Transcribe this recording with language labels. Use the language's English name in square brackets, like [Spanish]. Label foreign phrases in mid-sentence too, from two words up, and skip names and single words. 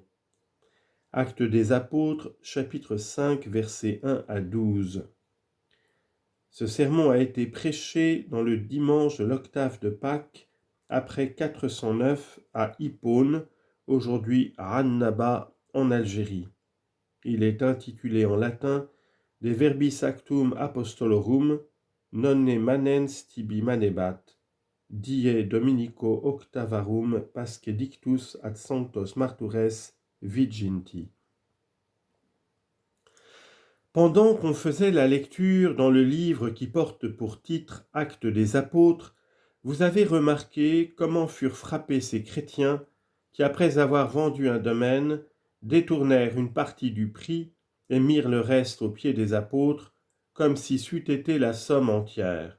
[French] Actes des Apôtres, chapitre 5, versets 1 à 12. Ce sermon a été prêché dans le dimanche de l'octave de Pâques, après 409 à Hippone, aujourd'hui à Annaba, en Algérie. Il est intitulé en latin [Latin] De verbis actum apostolorum, nonne manens tibi manebat, die Dominico octavarum pasque dictus ad sanctos martures viginti. [French] Pendant qu'on faisait la lecture dans le livre qui porte pour titre Actes des Apôtres, vous avez remarqué comment furent frappés ces chrétiens qui, après avoir vendu un domaine, détournèrent une partie du prix et mirent le reste aux pieds des apôtres, comme si c'eût été la somme entière.